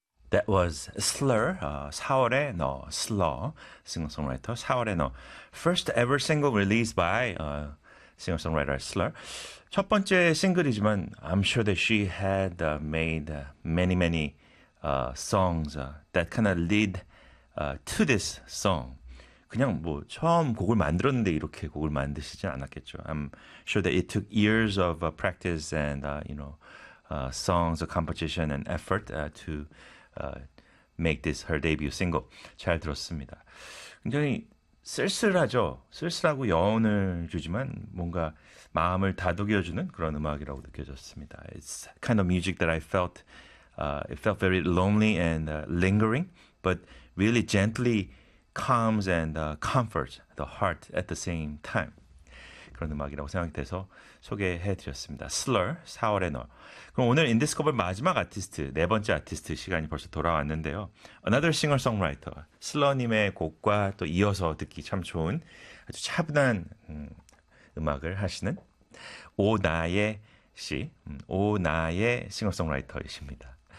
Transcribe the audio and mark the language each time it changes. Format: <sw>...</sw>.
<en>That was Slur, 4월의 너, Slur, singer-songwriter, 4월의 너. First ever single released by singer-songwriter Slur.</en> <ko>첫 번째 싱글이지만,</ko> <en>I'm sure that she had made many, many songs that kind of lead to this song.</en> <ko>그냥 뭐 처음 곡을 만들었는데 이렇게 곡을 만드시진 않았겠죠.</ko> <en>I'm sure that it took years of practice and, songs, composition, and effort to make this her debut single.</en> <ko>잘 들었습니다. 굉장히 쓸쓸하죠. 쓸쓸하고 여운을 주지만 뭔가 마음을 다독여주는 그런 음악이라고 느껴졌습니다.</ko> <en>It's kind of music that I felt it felt very lonely and lingering, but really gently calms and comforts the heart at the same time.</en> <ko>그런 음악이라고 생각돼서 소개해드렸습니다. Slur, 4월의 너. 그럼 오늘 인디스커버 마지막 아티스트, 네 번째 아티스트 시간이 벌써 돌아왔는데요.</ko> <en>Another singer-songwriter,</en> <ko>슬러님의 곡과 또 이어서 듣기 참 좋은 아주 차분한 음악을 하시는 오나예 씨, 오나예 싱어송라이터이십니다.</ko>